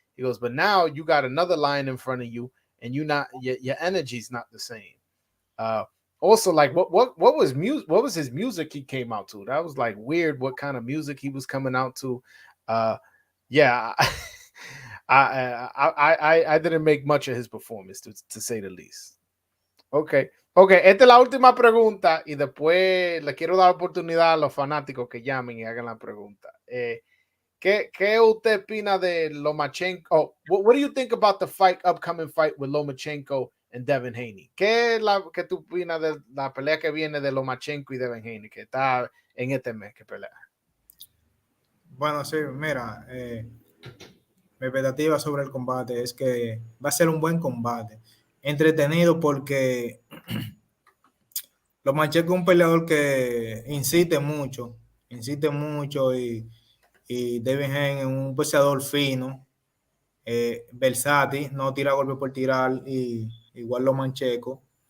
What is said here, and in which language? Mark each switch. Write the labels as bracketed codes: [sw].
[en] He goes, but now you got another lion in front of you, and your energy's not the same. Also, like what was music? What was his music he came out to? That was like weird. What kind of music he was coming out to? Yeah, I didn't make much of his performance to say the least. [es] Okay, esta es la última pregunta y después le quiero dar oportunidad a los fanáticos que llamen y hagan la pregunta. ¿Qué usted opina de Lomachenko? [en] Oh, what do you think about the upcoming fight with Lomachenko and Devin Haney? [es] ¿Qué tú opinas de la pelea que viene de Lomachenko y Devin Haney, que está en este mes que pelea? Bueno, sí, mira, mi expectativa sobre el combate es que va a ser un buen combate. entretenido porque Lomachenko es un peleador que insiste mucho y Devin Haney es un boxeador fino, versátil, no tira golpe por tirar y igual Lomachenko.